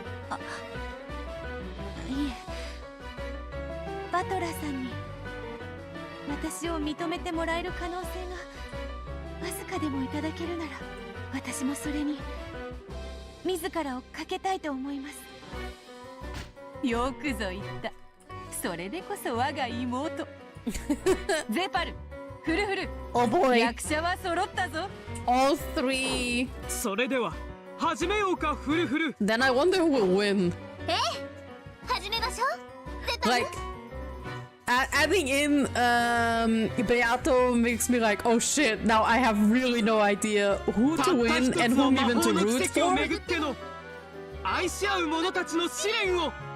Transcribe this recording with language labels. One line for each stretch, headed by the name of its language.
Japanese: あ、いえ、バトラーさんに私を認めてもらえる可能性がわずかでもいただけるなら、私もそれに自らをかけたいと思います。よくぞ言った。それでこそ我が妹。ゼパル、フルフル。
English: Oh boy.
Japanese: 役者は揃ったぞ。
English: All three.
Japanese: それでは始めようか、フルフル。
English: Then I wonder who will win.
Japanese: 始めましょう。ゼパル。
English: Like, adding in Beato makes me like, oh shit, now I have really no idea who to win and whom even to root for.
Japanese: 巡っての愛し合う者たちの試練を。